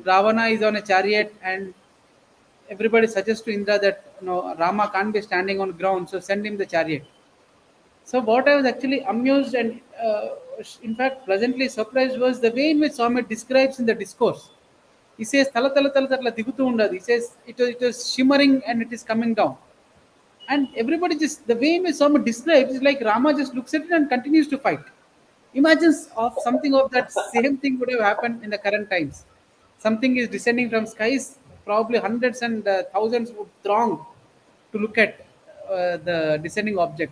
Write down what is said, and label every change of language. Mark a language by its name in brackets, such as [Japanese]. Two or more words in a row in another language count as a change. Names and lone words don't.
[English] Ravana is on a chariot, and everybody suggests to Indra that Rama can't be standing on ground, so send him the chariot. So what I was actually amused and in fact pleasantly surprised was the way in which Swami describes in the discourse. He says [Telugu] తళ తళ తళ తళ దిగుతూ ఉండదు. [English] He says it was shimmering and it is coming down. And everybody just, the way in which Swami describes is like Rama just looks at it and continues to fight. Imagine of something of that same thing would have happened in the current times. Something is descending from skies, probably hundreds and thousands would throng to look at the descending object.